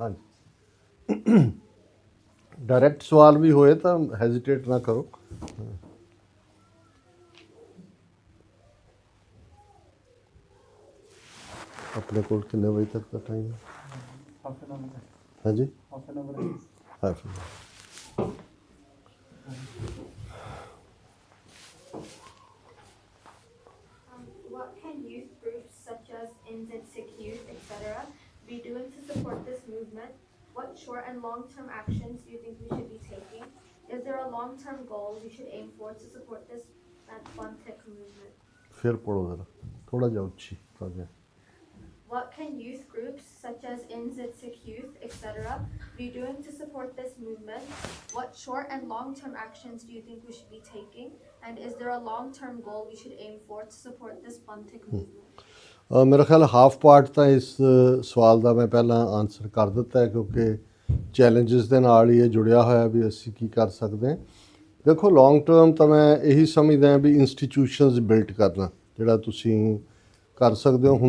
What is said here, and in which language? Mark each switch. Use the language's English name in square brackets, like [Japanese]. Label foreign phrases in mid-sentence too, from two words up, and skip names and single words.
[Punjabi] ਹਾਂਜੀ, ਡਾਇਰੈਕਟ ਸਵਾਲ ਵੀ ਹੋਏ ਤਾਂ ਹੈਜ਼ੀਟੇਟ ਨਾ ਕਰੋ। ਆਪਣੇ ਕੋਲ ਕਿੰਨੇ ਵਜੇ ਤੱਕ ਦਾ ਟਾਈਮ ਹੈ? ਹਾਂਜੀ, [English] half an hour. What can youth groups such as NZ Sikh Youth, etc., be doing to support this movement? What short and long-term actions do you think we should be taking? Is there a long-term goal we should aim for to support this Bantik movement? [Punjabi] ਫਿਰ ਪੜੋ ਜ਼ਰਾ, ਥੋੜਾ ਜਿਹਾ ਉੱਚੀ ਕਰ ਦਿਆ। [English] What can youth groups such as NZ Sikh Youth, etc., be doing to support this movement? What short and long-term actions do you think we should be taking? And is there a long-term goal we should aim for to support this Bantik movement? [Punjabi] ਮੇਰਾ ਖਿਆਲ [English] half part [Punjabi] ਤਾਂ ਇਸ ਸਵਾਲ ਦਾ ਮੈਂ ਪਹਿਲਾਂ ਆਨਸਰ ਕਰ ਦਿੱਤਾ ਹੈ, ਕਿਉਂਕਿ ਚੈਲੰਜਸ ਦੇ ਨਾਲ ਹੀ ਇਹ ਜੁੜਿਆ ਹੋਇਆ ਵੀ ਅਸੀਂ ਕੀ ਕਰ ਸਕਦੇ ਹਾਂ। ਦੇਖੋ [English] long term [Punjabi] ਤਾਂ ਮੈਂ ਇਹੀ ਸਮਝਦਾ ਵੀ [English] institutions built [Punjabi] ਕਰਨਾ ਜਿਹੜਾ ਤੁਸੀਂ ਕਰ ਸਕਦੇ ਹੋ।